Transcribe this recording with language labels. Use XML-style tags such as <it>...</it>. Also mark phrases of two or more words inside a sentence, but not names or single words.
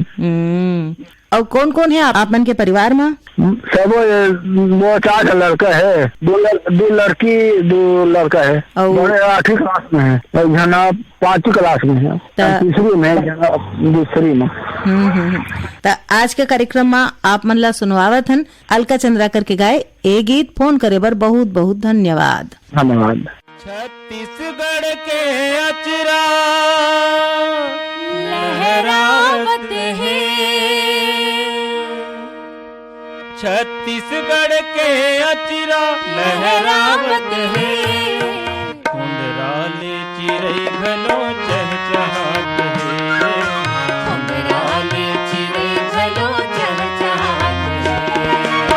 <hne>और कौन कौन है आप मन के परिवार में? सब वो 4 लड़का है, 2 लड़की 2 लड़का है। बड़े 8वीं क्लास में है, जना 5वीं क्लास में है, तीसरी में, जना दूसरी में। तो आज के कार्यक्रम में आप मन ला सुनवावत हन अलका चंद्राकर के गाए ए गीत। फोन करे बर बहुत बहुत धन्यवाद। धन्यवाद। छत्तीसगढ़ के अचरा लहरावत है, छत्तीसगढ़ के अचरा लहरावत है, कुंडराले चिरई घलो चहचहात है, कुंडराले चिरई घलो चहचहात है।</hne>